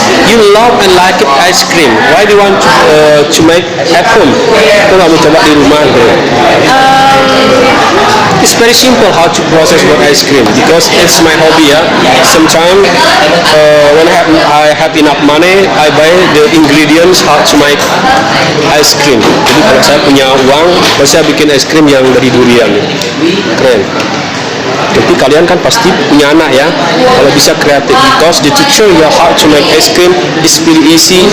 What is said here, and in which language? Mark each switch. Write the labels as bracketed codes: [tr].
[en] You love and like it ice cream. Why do you want to make at home? [id] Kau nggak mau coba di rumah deh? [en] It's very simple how to process one ice cream because it's my hobby ya. Sometimes when I have enough money, I buy the ingredients how to make ice cream. [id] Jadi kalau saya punya uang, saya bikin ice cream yang dari durian. Keren. Tapi kalian kan pasti punya anak ya. Kalau bisa kreatif, [en] because the teacher you how to make ice cream is very easy.